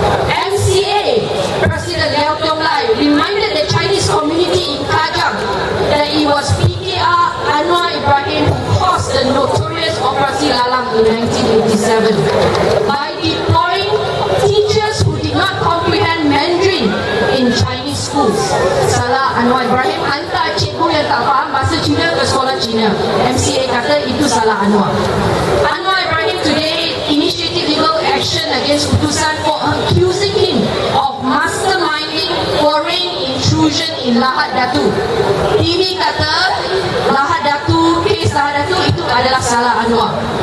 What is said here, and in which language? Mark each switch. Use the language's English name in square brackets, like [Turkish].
[English] MCA President Yeoh reminded the Chinese community in Kajang that it was PKR Anwar Ibrahim who caused the notorious Operasi Lalang in 1987 by deploying teachers who did not comprehend Mandarin in Chinese schools. [Malay] Salah Anwar Ibrahim hantar cikgu yang tak faham bahasa Cina ke sekolah Cina. MCA kata itu salah Anwar. [English] Anwar Ibrahim today initiated legal action against Putusan for accusing him of masterminding foreign intrusion in Lahad Datu. [Malay] TV kata Lahad Datu, kes Lahad Datu itu adalah salah Anwar.